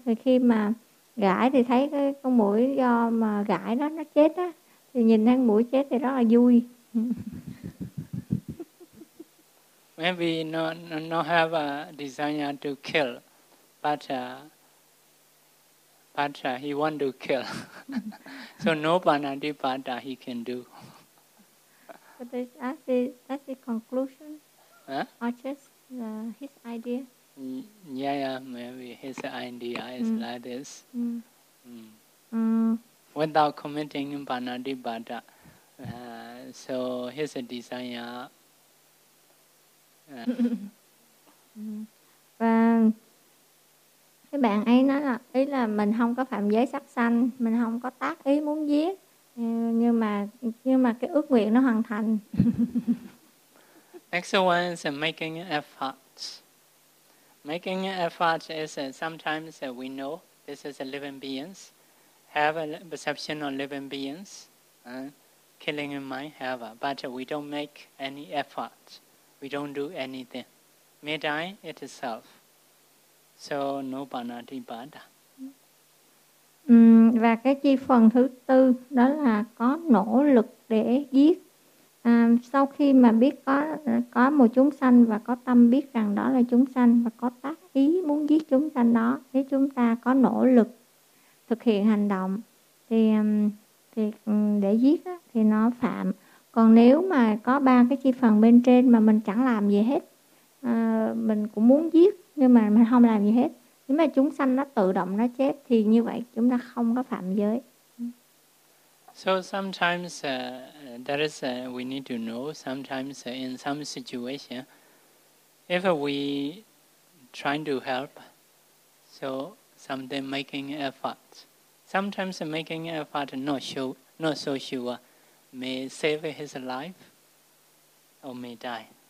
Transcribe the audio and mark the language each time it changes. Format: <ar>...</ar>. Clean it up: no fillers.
<vi>Thì khi mà gãi thì thấy cái con mũi do mà gãi đó nó chết á, thì nhìn thấy mũi chết thì rất là vui.</vi> <en>Maybe not have a desire to kill, but he want to kill. So no panadipada he can do. But that's the conclusion. Huh? Or just his idea? Yeah, maybe his idea is like this. Mm. Without committing panadipada, so his desire.</en> <vi>Và cái bạn ấy nói là ý là mình không có phạm giới sắc sanh, mình không có tác ý muốn giết, nhưng mà cái ước nguyện nó hoàn thành.</vi> <en>Next one is making effort. Making effort is sometimes we know this is a living beings, have a perception of living beings, killing in mind, however, but we don't make any effort. We don't do anything. May die itself. So no panadipada.</en> <vi>Và cái chi phần thứ tư đó là có nỗ lực để giết. Sau khi mà biết có một chúng sanh và có tâm biết rằng đó là chúng sanh và có tác ý muốn giết chúng sanh đó, nếu chúng ta có nỗ lực thực hiện hành động thì để giết đó, thì nó phạm. Còn nếu mà có ba cái chi phần bên trên mà mình chẳng làm gì hết, mình cũng muốn giết nhưng mà mình không làm gì hết, nếu mà chúng sanh nó tự động nó chết thì như vậy chúng ta không có phạm giới.</vi> <en>So sometimes that is we need to know sometimes in some situation if we trying to help, so something making effort, sometimes making effort not so sure may save his life or may die.</en>